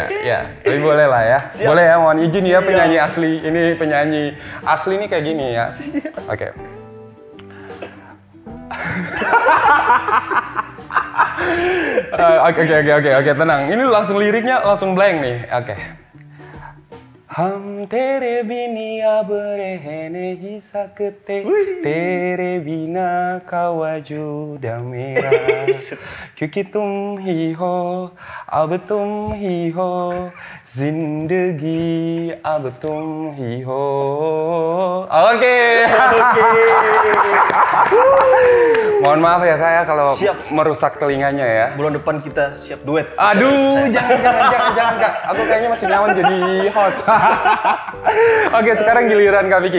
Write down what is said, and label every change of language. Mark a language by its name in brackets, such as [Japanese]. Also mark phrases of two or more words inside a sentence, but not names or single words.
[Indonesian] Ya, tapi boleh lah ya. Siap. Boleh ya, mohon izin ya penyanyi asli. Ini penyanyi asli nih kayak gini ya. Oke. Oke, tenang. Ini langsung liriknya langsung blank nih. Oke. [Hindi] हम तेरे बिना अब रह नहीं सकते तेरे बिना का वजूद मेरा क्योंकि तुम ही हो अब तुम ही हो जिंदगी अब तुम ही हो. [Indonesian] Oke. Mohon maaf ya Kak ya kalau merusak telinganya ya. Bulan depan kita siap duet. Aduh, jangan Kak. Aku kayaknya masih nyaman jadi host. Oke, sekarang giliran Kak Vicky.